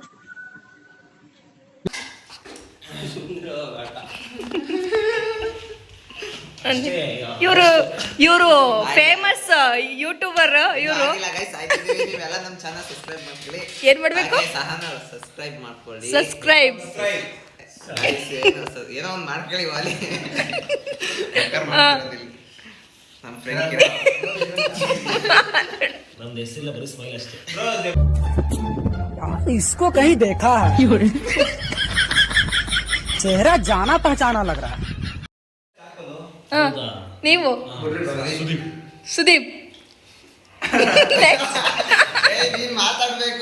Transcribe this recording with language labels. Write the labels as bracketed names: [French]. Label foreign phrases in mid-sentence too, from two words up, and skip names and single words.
[Kannada] ಇವರು ಫೇಮಸ್ ಯೂಟ್ಯೂಬರ್. ಇವರು ಏನ್ ಮಾಡ್ಬೇಕು? ಸಬ್ಸ್ಕ್ರೈಬ್ ಏನೋ ಒಂದು ಮಾಡ್ಕೊಳ್ಳಿ ವಾಲಿ. [Hindi] इसको कहीं देखा है, चेहरा जाना पहचाना लग रहा है. [Kannada] ನೀವು ಸುದೀಪ್. ಮಾತಾಡ್ಬೇಕು.